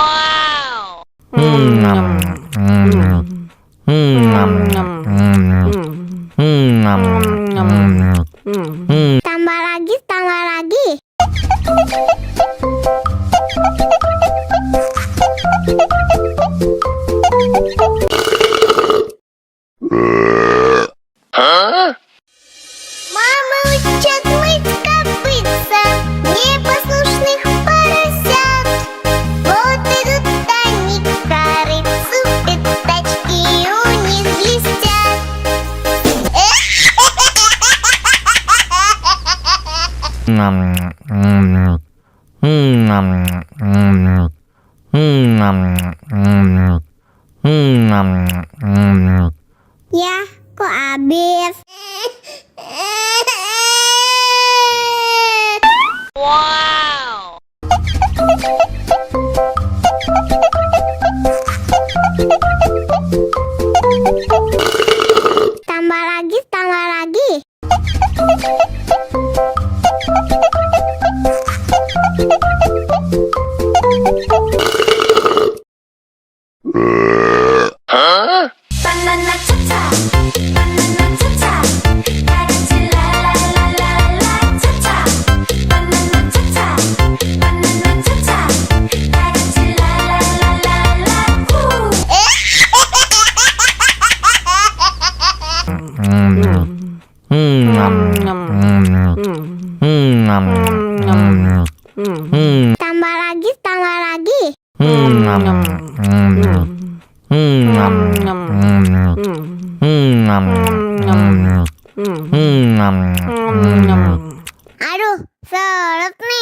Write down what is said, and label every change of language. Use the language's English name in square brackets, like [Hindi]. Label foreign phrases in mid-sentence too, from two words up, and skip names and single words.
[Indonesian] Wow. Tambah lagi, tambah lagi. [Russian] Мама учат мыть копытца непослушных поросят. Вот идут они к корыцу, пятачки у них блестят. [Indonesian] Ya, kok habis? Wow. Tambah lagi, tambah lagi. [Korean] 바나나 차차 바나나 차차 다 같이 랄랄랄랄라 차차 바나나 차차 바나나 차차 다 같이 랄랄랄랄라 후 [Indonesian] Tambah lagi, tambah lagi. Aduh, seret nih.